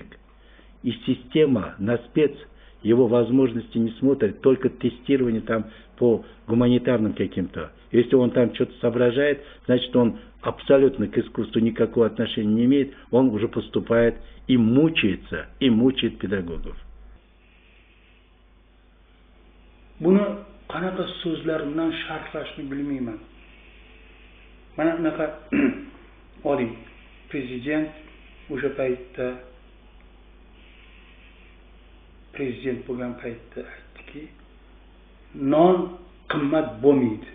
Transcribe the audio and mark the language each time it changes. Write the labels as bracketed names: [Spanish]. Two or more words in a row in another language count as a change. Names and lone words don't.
[Russian] И система на спец его возможности не смотрит, только тестирование там по гуманитарным каким-то. Если он там что-то соображает, значит он абсолютно к искусству никакого отношения не имеет, он уже поступает и мучается, и мучает педагогов. [Uzbek] Buni qanaqa so'zlar bilan sharhlashni bilmayman. Mana bunaqa oling, prezident o'sha paytda prezident bo'lgan paytda aytdiki, non qimmat bo'lmaydi.